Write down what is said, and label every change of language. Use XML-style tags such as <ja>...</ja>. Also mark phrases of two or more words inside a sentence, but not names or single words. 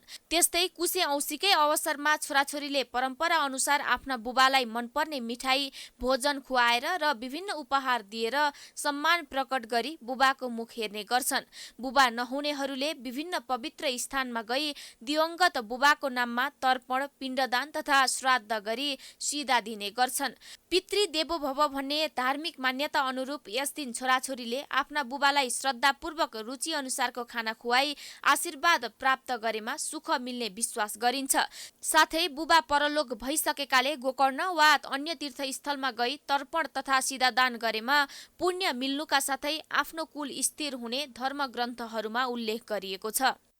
<ne>त्यस्तै कुशे औँसीकै अवसरमा छोराछोरीले परम्परा अनुसार आफ्ना बुबालाई मनपर्ने मिठाई भोजन खुवाएर र विभिन्न उपहार दिएर सम्मान प्रकट गरी बुबाको मुख हेर्ने गर्छन्। बुबा नहुनेहरूले विभिन्न पवित्र स्थानमा गई दिवंगत बुबाको नाममा तर्पण, पिण्डदान तथा श्राद्ध गरी सिधा दिने गर्छन्।</ne> <sa>पितृ देवो भव</sa> <ne>भन्ने धार्मिक मान्यता अनुरूप यस दिन छोराछोरीले आफ्ना बुबालाई श्रद्धापूर्वक रुचि अनुसारको खाना खुवाई आशीर्वाद प्राप्त गरेमा सुख मिल्ने विश्वास गरिन्छ। साथै बुबा परलोक भइसकेकाले गोकर्ण वा अन्य तीर्थस्थलमा गई तर्पण तथा सिधादान गरेमा पुण्य मिल्नुका साथै आफ्नो कुल स्थिर हुने धर्म ग्रन्थहरूमा उल्लेख गरिएको छ।</ne>